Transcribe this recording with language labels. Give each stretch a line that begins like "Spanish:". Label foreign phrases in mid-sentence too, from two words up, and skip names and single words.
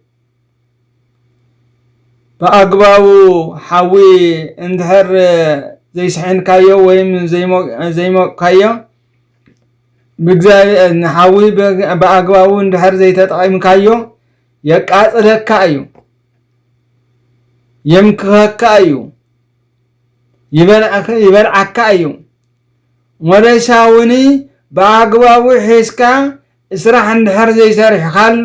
Tigrinya: በአግባቡ ሐዊ እንድሕር ዘይስሕንካዮ ወይም ዘይሞቅካዮ በእግዚአብሔር ሐዊ በአግባቡ እንድሕር ዘይተጠቂምካዮ የቃጽለካ እዩ የምክኸካ እዩ ይበልዓካ እዩ መረሻውኒ በአግባቡ ሒስካ ስራሕ እንድሕር ዘይሰርሕካሉ